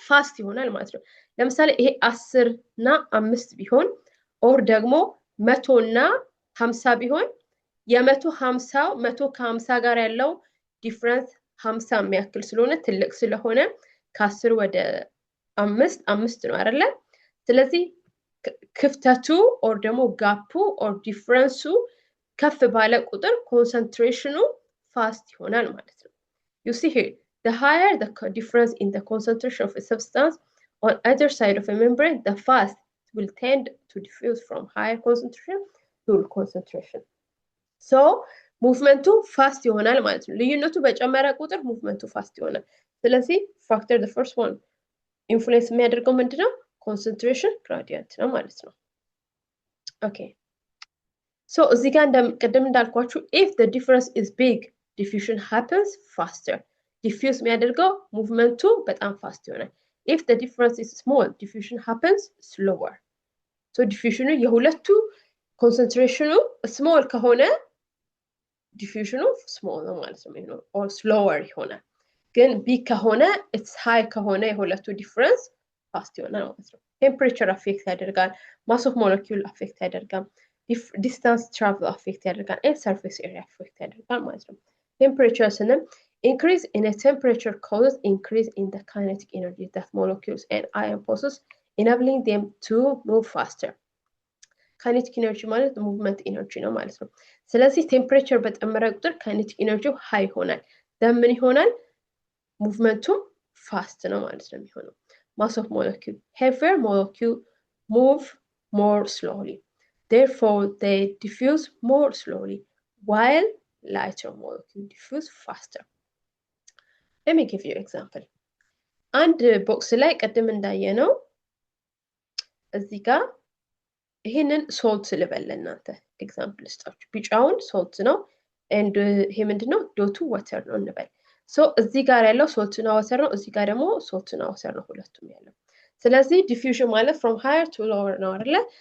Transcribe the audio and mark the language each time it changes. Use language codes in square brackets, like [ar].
[am] ፋስት ይሆናል ማለት ነው። ለምሳሌ ይሄ 10 እና 5 ቢሆን ኦር ደግሞ 100 እና 50 ቢሆን የ150 100 ከ50 ጋር ያለው ዲፍረንስ 50 የሚያክል ስለሆነ ትልቅ ስለሆነ ከ10 ወደ 5 ነው አይደለ? ስለዚህ ክፍተቱ ኦር ደግሞ ጋፑ ኦር ዲፍረንሱ ከፍ ባለ ቁጥር ኮንሰንትሬሽኑ ፋስት ይሆናል ማለት ነው። [en] you see here the higher the difference in the concentration of a substance on either side of a membrane, the fast will tend to diffuse from higher concentration to low concentration. [am] So ሙቭመንቱ ፋስት ይሆናል ማለት ነው። ልዩነቱ በጨመረ ቁጥር ሙቭመንቱ ፋስት ይሆናል። ስለዚህ ፋክተር the first one ኢንፍሉዌንስ የሚያደርገው ምንድነው? [en] ኮንሰንትሬሽን ግራዲየንት [am] ነው ማለት ነው። ኦኬ ሶ እዚህ ጋር ቅድም እንዳልኳችሁ [en] if the difference is big diffusion happens faster. [am] ዲፊውዝ የሚያደርገው ሙቭመንቱ በጣም ፋስት ይሆናል። [en] if the difference is small diffusion happens slower. [am] so diffusion የሁለቱ ኮንሰንትሬሽኑ ስሞል ከሆነ ዲፊውዥኑ ስሞል ነው ማለት ነው or slower ይሆናል። ግን ቢግ ከሆነ [en] it's high [am] ከሆነ የሁለቱ ዲፍረንስ ፋስት ይሆናል ማለት ነው። ቴምፕሬቸር አፌክት ያደርጋል፣ ማስ ኦፍ ሞለኪውል አፌክት ያደርጋል፣ [en] ዲስታንስ ትራቭል አፌክት ያደርጋል፣ ኤንድ ሰርፌስ ኤሪያ አፌክት [am] ያደርጋል ማለት ነው። [en] ቴምፕሬቸር ስንል increase in a temperature causes increase in the kinetic energy that molecules and ion possess, enabling them to move faster. [am] kinetic energy ማለት [en] movement energy [am] ነው ማለት ነው። ስለዚህ ቴምፕሬቸር በጨመረ ቁጥር kinetic energy ሃይ ይሆናል። ምን ይሆናል? ሙቭመንቱ ፋስት ነው ማለት ነው የሚሆነው። [en] mass of molecule heavier molecule move more slowly, therefore they diffuse more slowly, while lighter molecule diffuse faster. let me give you an example. [am] አንድ ቦክስ ላይ ቀደም እንዳየነው እዚህ ጋር ይሄንን ሶልት ልበል እናንተ ኤግዛምፕል ልስጣችሁ። ቢጫውን ሶልት ነው and ይሄ ምንድነው? ዶቱ ወተር ነው እንበል። ሶ እዚህ ጋር ያለው ሶልት እና ወተር ነው፣ እዚህ ጋር ደግሞ ሶልት እና ወተር ነው ሁለቱም ያለው። ስለዚህ ዲፊውዥን ማለት [en] from higher to lower [am] ነው አይደለ?